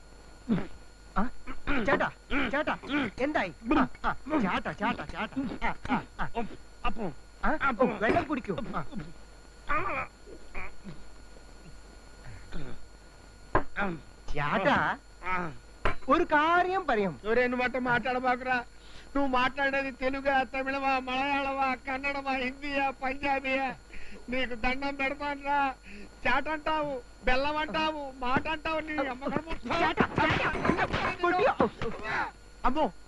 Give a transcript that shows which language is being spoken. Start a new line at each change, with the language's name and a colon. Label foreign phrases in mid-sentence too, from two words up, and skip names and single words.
Malayalam: ചേട്ടാ ചേട്ടാ എന്തായി ചേട്ടാ ചേട്ടാ ചേട്ടാ വെള്ളം കുടിക്കൂ ചേട്ടാ ഒരു കാര്യം പറയാം
Telugu: మాట మాట్లాడబాకురా నువ్వు మాట్లాడేది తెలుగా తమిళమా మలయాళమా కన్నడమా హిందీయా పంజాబీయా నీకు దండం పెడతానురా చాట అంటావు బెల్లం అంటావు మాట అంటావు నీ అమ్మో